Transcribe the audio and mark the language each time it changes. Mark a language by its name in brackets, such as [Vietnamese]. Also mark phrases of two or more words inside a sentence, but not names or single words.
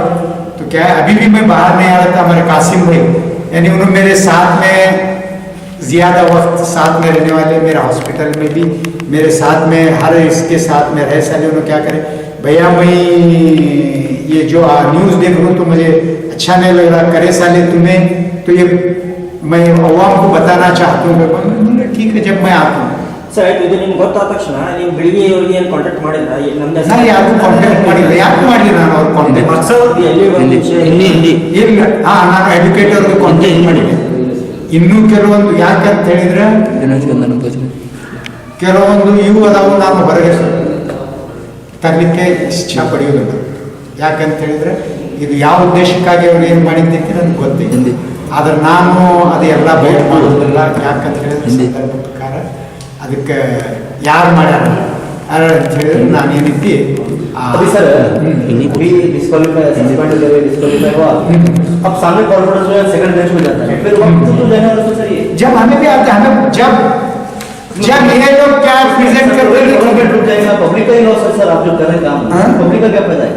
[Hindi] तो क्या है अभी भी मैं बाहर नहीं आ रहा था, हमारे कासिम भाई यानी उन्होंने मेरे साथ में ज़्यादा वक्त साथ में रहने वाले, मेरा हॉस्पिटल में भी मेरे साथ में हर इसके साथ में रह साले उन्होंने क्या करे भैया मैं ये जो न्यूज़ देख रहा हूँ तो मुझे अच्छा नहीं लग रहा, करे साले तुम्हें तो ये मैं अवाम को बताना चाहता हूँ। ठीक है, जब मैं आता हूँ [Kannada] ಸರ್ ಇದು ನಿಮ್ಗೆ ಗೊತ್ತಾದ ತಕ್ಷಣ ನೀವು ಬೆಳಿಗ್ಗೆ ಅವ್ರಿಗೆ ಏನು ಕಾಂಟ್ಯಾಕ್ಟ್ ಮಾಡಿಲ್ಲ ನಮ್ದು ನಾನು ಯಾರು ಕಾಂಟ್ಯಾಕ್ಟ್ ಮಾಡಿಲ್ಲ, ಯಾಕೆ ಮಾಡಲಿ ನಾನು ಅವ್ರು ಕಾಂಟ್ಯಾಕ್ಟ್ ಎಲ್ಲಿ ಒಂದು ವಿಷಯ ಇಲ್ಲ. ನಾನು ಎಜುಕೇಟರ್ಗೆ ಕಾಂಟ್ಯಾಕ್ಟ್ ಮಾಡಿದ್ದೆ. ಇನ್ನೂ ಕೆಲವೊಂದು ಯಾಕಂತ ಹೇಳಿದ್ರೆ ಕೆಲವೊಂದು ಇವು ಅದಾವು ನಾನು ಹೊರಗೆ ತರಲಿಕ್ಕೆ ಇಚ್ಛಾ ಪಡೆಯೋದಿಲ್ಲ. ಯಾಕಂತ ಹೇಳಿದ್ರೆ ಇದು ಯಾವ ಉದ್ದೇಶಕ್ಕಾಗಿ ಅವ್ರು ಏನು ಮಾಡಿದ್ದಕ್ಕೆ ನನಗೆ ಗೊತ್ತಿದೆ, ಆದ್ರೆ ನಾನು ಅದೆಲ್ಲ ಬಯಲು ಮಾಡೋದಿಲ್ಲ. ಯಾಕಂತ ಹೇಳಿದ್ರೆ ಸಂದರ್ಭ ಪ್ರಕಾರ ಅದಕ್ಕೆ ಯಾರು ಮಾಡ್ಯಾರ ಅಂತ ಹೇಳಿದ್ರೆ ನಾನು ಏನೈತಿ [Hindi] अभी सर अभी [English] disqualify suspend disqualify [Hindi] हुआ, अब सामने कॉन्फ्रेंस में [English] second bench [Hindi] में जाता है, फिर वक्त तो जाने वाला सर ये जब हमें भी आता है, हमें जब ये लोग क्या प्रेजेंट कर रहे हैं रुक जाएगा, पब्लिक का ही लॉस है सर, आप जो कर रहे हैं काम पब्लिक का क्या फायदा है?